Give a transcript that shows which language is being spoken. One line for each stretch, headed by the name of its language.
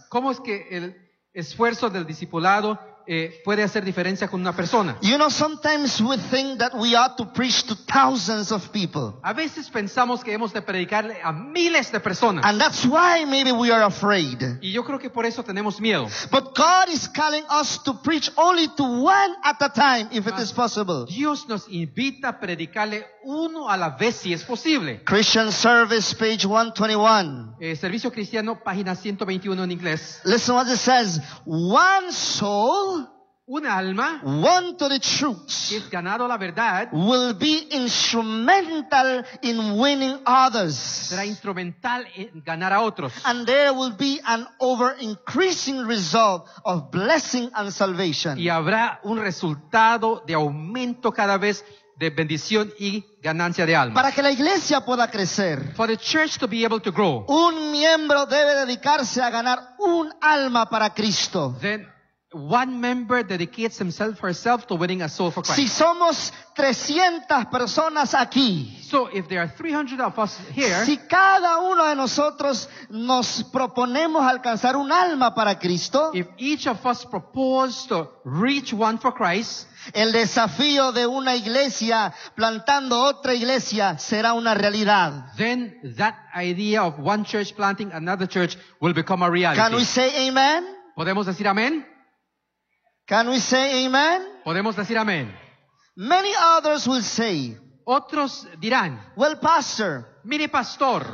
Spanish: ¿Cómo es que el esfuerzo del discipulado puede hacer diferencia con una persona?
English: You know, sometimes we think that we ought to preach to thousands of people.
Spanish: A veces pensamos que hemos de predicarle a miles de personas.
English: And that's why maybe we are afraid.
Spanish: Y yo creo que por eso tenemos miedo.
English: But God is calling us to preach only to one at a time, if it is possible.
Spanish: Dios nos invita a predicarle uno a la vez si es posible.
English: Christian Service, page 121.
Spanish: Servicio cristiano, página 121 en inglés.
English: Listen what it says. One soul,
Spanish: un alma,
English: one to the truth,
Spanish: que es ganado la verdad,
English: will be instrumental in winning others,
Spanish: será instrumental en ganar a otros,
English: and there will be an over increasing result of blessing and salvation.
Spanish: Y habrá un resultado de aumento cada vez de bendición y ganancia de almas. Para que la iglesia pueda crecer,
English: for the church to be able to grow,
Spanish: un miembro debe dedicarse a ganar un alma para Cristo.
English: Then one member dedicates himself or herself to winning a soul for Christ.
Spanish: Si somos 300 personas aquí,
English: so if there are 300 of us here,
Spanish: si cada uno de nosotros nos proponemos alcanzar un alma para Cristo,
English: if each of us proposes to reach one for Christ,
Spanish: el desafío de una iglesia plantando otra iglesia será una realidad.
English: Then that idea of one church planting another church will become a reality. Can we say amen?
Spanish: ¿Podemos decir amén?
English: Can we say amen?
Spanish: ¿Podemos decir amén?
English: Many others will say,
Spanish: Otros dirán,
English: well, pastor,
Spanish: mire, pastor,